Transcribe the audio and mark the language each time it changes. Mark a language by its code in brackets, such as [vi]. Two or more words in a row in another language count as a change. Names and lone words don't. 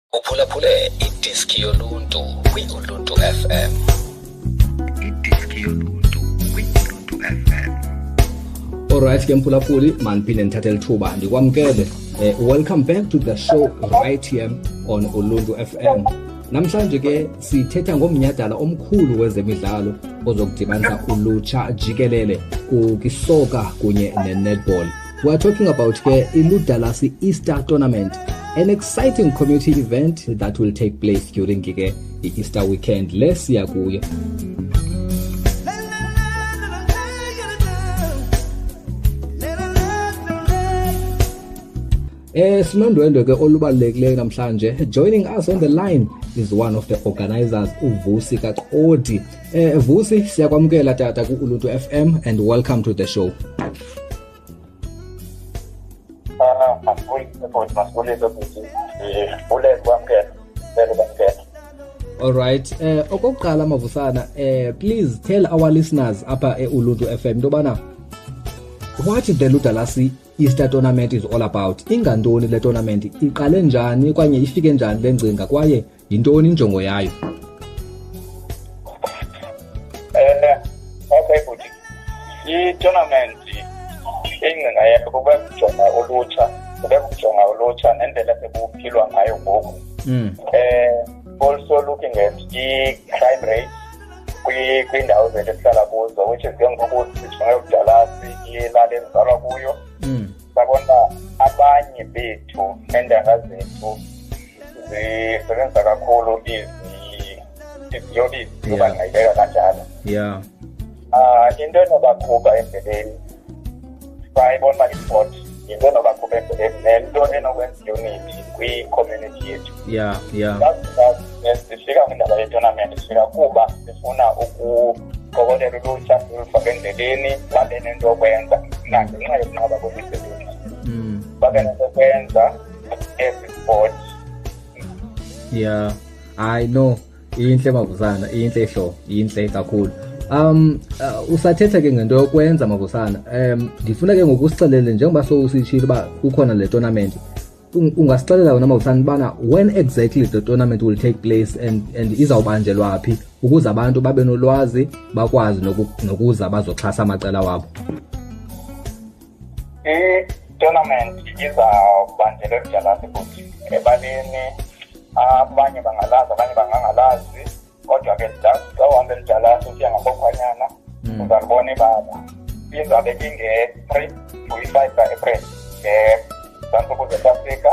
[xh] Uphulaphule idiski yoluntu kwi-Uluntu FM. Idiski yoluntu kwi-Uluntu FM. Alright ke mphulaphuli, maniphinde nithathe lithuba ndikwamkele. [en] Welcome back to the show right here on Uluntu FM. [xh] Namhlanje ke sithetha ngomnyhadala omkhulu wezemidlalo ozokudibanisa ulutsha jikelele kukisoka kunye ne-netball. [en] We are talking about Iludalasi Easter Tournament, an exciting community event that will take place during the Easter weekend. Let's see kuye. [xh] Simandwendwe ke olubalulekileyo namhlanje. [en] Joining us on the line is one of the organizers, [xh] uVusi Kaxodi. Vusi, siyakwamkela tata ku Uluntu FM [en] and welcome to the show. All right. [xh] Okokuqala Mavusana, [en] please tell our listeners [xh] apha Uluntu FM intobana [en] what the Ludalasi Easter Tournament is all about. [xh] Ingantoni le tournament, iqale njani kwanye ifike njani le ngcinga kwaye yintoni injongo yayo? Okay futhi. I-tournament ingcinga yakho kukujonga ulutsha nendlela sekuphilwa ngayo ngoku. [en] Also looking at i-crime rate [xh] kwindawo zethu esihlala kuzo, [en] which is [xh] ngoku sijonge uDalasi ilali ezalwa kuyo. Sabona abanye bethu endanga zethu zisebenzisa kakhulu iziyobisi kuba ngayibeka kanjalo. [en] Yeah. [xh] Into enobakhupha endleleni sayibona uba i-sport into enobakhupha endleleni nento enokwenza unity kwi-community yethu. [en] Yeah. [xh] Sifika kwindaba ye-tournament sifika kuba sifuna ukuqokolela ulutsha silufake endleleni babe nento yokwenza ngenxa yokunqaba kwemisebenzi. Babe nento yokwenza ezi-sport. [en] Yeah, I know. [xh] Inhle Mavusana, inhle hlo, inhle kakhulu. Usathetha ke ngento yokwenza Mavusana. Ndifuna ke ngokusixelele njengoba sowusitshilo ba kukhona le tournament. Ungasixelela wena Mavusana bana [en] when exactly the tournament will take place [xh] and izawubanjelwa phi ukuze abantu babe nolwazi bakwazi nokuza bazoxhasa amacala wabo. I-tournament izawubanjelwa eDalasi futhi ebaleni. Abanye bangalazi abanye bangangalazi kodwa ke xa uhamba eDalasi usiya ngabokhwanyana uzalibona ibala izabe inge-3 to 5 ka-April ngezantsi South Africa.